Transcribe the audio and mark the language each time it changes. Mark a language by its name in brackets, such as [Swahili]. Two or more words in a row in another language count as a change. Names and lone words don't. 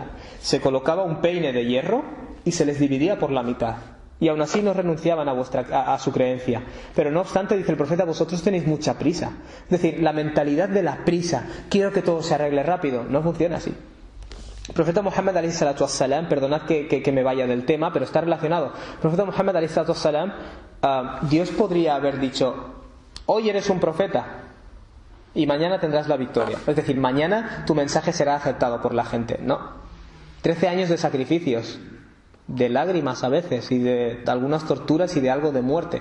[Spanish] Se colocaba un peine de hierro y se les dividía por la mitad, y aún así no renunciaban a su creencia. Pero no obstante, dice el profeta, vosotros tenéis mucha prisa. Es decir, la mentalidad de la prisa, quiero que todo se arregle rápido, no funciona así. El profeta Muhammad [Arabic] عليه الصلاة والسلام, [Spanish] perdonad que me vaya del tema, pero está relacionado. El profeta Muhammad [Arabic] عليه الصلاة والسلام, [Spanish] Dios podría haber dicho, hoy eres un profeta y mañana tendrás la victoria. Es decir, mañana tu mensaje será aceptado por la gente. No. 13 años de sacrificios, de lágrimas a veces, y de algunas torturas y de algo de muerte.